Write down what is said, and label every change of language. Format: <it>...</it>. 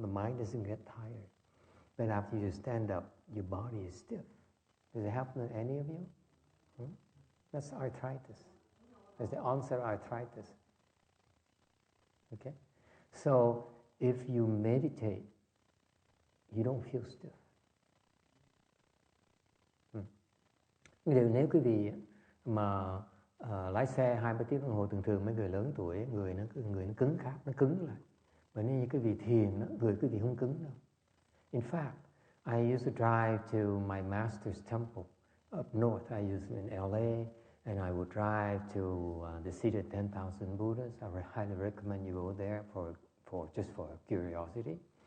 <en>The mind doesn't get tired. But after you stand up, your body is stiff. Does it happen to any of you? That's arthritis. That's the onset of arthritis. Okay? So, if you meditate, you don't feel stiff.</en> <vi>Nếu quý vị mà lái xe 2-3 tiếng đồng hồ thường mấy người lớn tuổi, người nó cứng cáp, nó cứng lại. Mà nếu như quý vị thiền, người quý vị không cứng đâu.</vi> <en>In fact, I used to drive to my master's temple up north. I used in LA, and I would drive to the city of 10,000 Buddhas. I would highly recommend you go there for just for curiosity.</en>